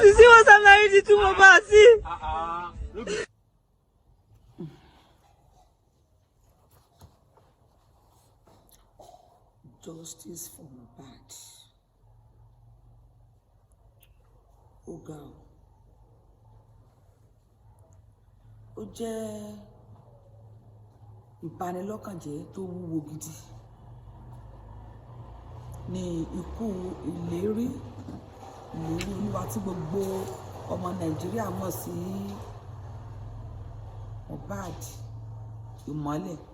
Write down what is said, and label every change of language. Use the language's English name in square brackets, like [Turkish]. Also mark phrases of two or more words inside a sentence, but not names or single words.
[English] You see what Samlarry did to Mohbad? See? Look. Justice for Mohbad. Oh God. [Yoruba] Ó jẹ́ ìbanilọ́kànjẹ́ tó wúwo gidi ní ikú ìlérí Olúwa tí gbogbo ọmọ Nàìjíríà mọ̀ sí Mohbad ìmọ́lẹ̀.